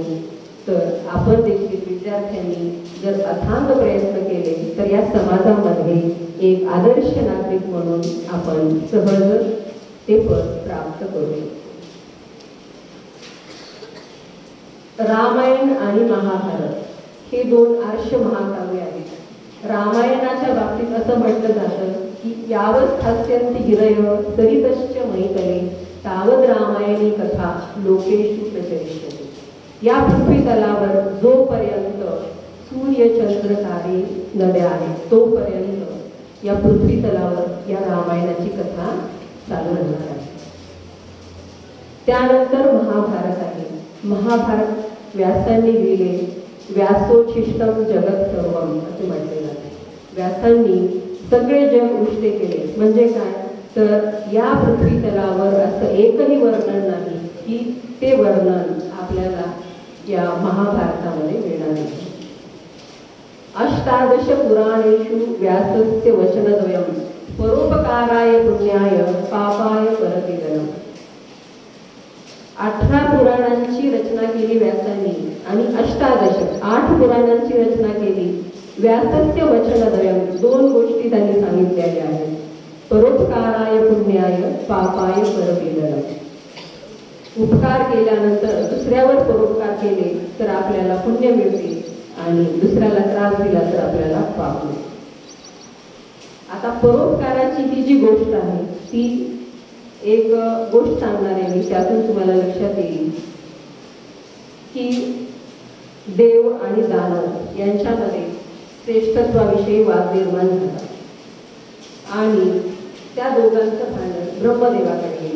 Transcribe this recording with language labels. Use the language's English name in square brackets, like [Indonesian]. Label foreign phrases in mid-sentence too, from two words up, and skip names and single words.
[Marathi] तर आपण देखील विद्यार्थ्यांनी जर अथांग प्रयत्न केले तर या समाजामध्ये एक आदर्श नागरिक म्हणून आपण सहज ते पद प्राप्त करू. रामायण आणि महाभारत हे दोन आर्ष महाकाव्य आहेत. रामायणाच्या बाबतीत असं म्हटलं जातं की [Sanskrit] यावत हास्यंती गिरय सरितश्च मैतले तावद रामायणी कथा लोकेषु प्रचलिष्यते. [Marathi] या पृथ्वी तलावर जोपर्यंत सूर्य चंद्र तारे नद्या आहेत तोपर्यंत या पृथ्वी तलावर या रामायणाची कथा चालू राहणार आहे. त्यानंतर महाभारत आहे. महाभारत व्यासांनी लिहिले. [Sanskrit] व्यासोच्छिष्टम जगत सर्वम [Marathi] असे म्हटले जाते. व्यासांनी सगळे जग उष्टे केले. म्हणजे काय तर या पृथ्वी तलावर असं एकही वर्णन नाही की ते वर्णन आपल्याला या महाभारतामध्ये मिळणार नाही. [Sanskrit] अष्टादश पुराणेषु व्यासस्य वचनद्वयम परोपकाराय पुण्याय पापाय परपीडनम. [Marathi] 18 पुराणांची रचना केली व्यासांनी आणि अष्टादश 8 पुराणांची रचना केली. [Sanskrit] व्यासस्य वचनद्वयम [Marathi] 2 गोष्टी त्यांनी सांगितलेल्या आहेत. [Sanskrit] परोपकाराय पुण्याय पापाय परपीडनम. [Marathi] उपकार केल्यानंतर दुसऱ्यावर परोपकार केले तर आपल्याला पुण्य मिळते आणि दुसऱ्याला त्रास दिला तर आपल्याला पाप मिळते. आता परोपकाराची ही जी गोष्ट आहे ती एक गोष्ट सांगणार आहे मी, त्यातून तुम्हाला लक्षात येईल की देव आणि दानव यांच्यामध्ये श्रेष्ठत्वाविषयी वाद निर्माण झाला आणि त्या दोघांचं भांडण ब्रह्मदेवाकडे गेलं.